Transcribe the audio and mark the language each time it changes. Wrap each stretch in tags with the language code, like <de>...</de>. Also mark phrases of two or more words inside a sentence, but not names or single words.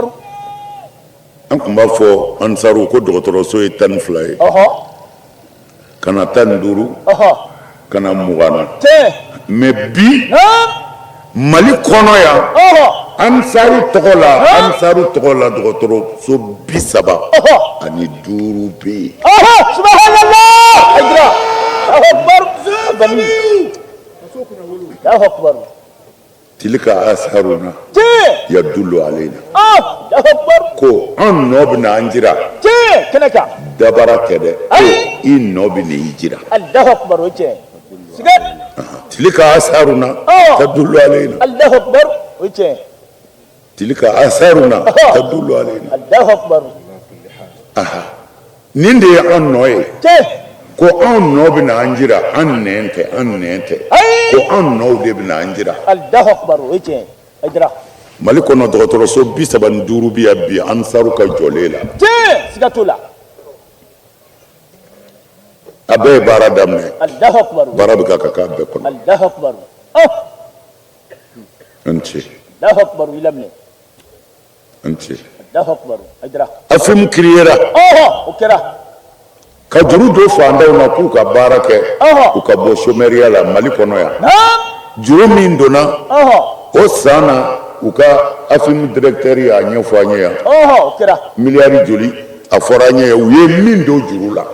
<bm>an tun b'a fɔ ansaru ko dɔgɔtɔrɔso ye 12 ye. ka na 15 ka na 20 na. mais bi Mali kɔnɔ yan ansaru tɔgɔ la dɔgɔtɔrɔso 30 ani 5 bɛ yen.</bm> <ar>سبحان الله. أجرا. الله أكبر. أباني. الله أكبر. تلك آثارنا تدل علينا. الله أكبر.</ar> <bm>ko an nɔ bɛna an jira. kɛnɛ kan. dabara tɛ dɛ. ko i nɔ bɛ n'i jira.</bm> <ar>الله أكبر</ar> <bm>o cɛ. siga.</bm> <ar>تلك آثارنا تدل علينا. الله أكبر</ar> <bm>o cɛ.</bm> <ar>تلك آثارنا تدل علينا. الله أكبر.</ar> <bm>nin de ye an nɔ ye. ko an nɔ bɛna an jira an nɛn tɛ ko an nɔw de bɛna an jira.</bm> <ar>الله أكبر</ar> <bm>o cɛ. ajira. Mali kɔnɔ dɔgɔtɔrɔso 35 bi yan bi ansaru ka jɔlen la. siga t'o la. a bɛɛ ye baara daminɛ.</bm> <ar>الله أكبر.</ar> <bm>baara bɛ ka k'a bɛɛ kɔnɔ.</bm> <ar>الله أكبر.</ar> <bm>an ce.</bm> <ar>الله أكبر</ar> <bm>i laminɛ. an ce.</bm> <ar>الله أكبر. ajira.</ar> <bm>afimu kiriyera. o kɛra. ka juru don fandaw na k'u ka baara kɛ. u ka bɔ chômeriya la Mali kɔnɔ yan. juru min donna o sana u ka afim directeur ya ɲɛfɔ an ye yan o kɛra miliyari joli a fɔra an ye u ye min don juru la</bm>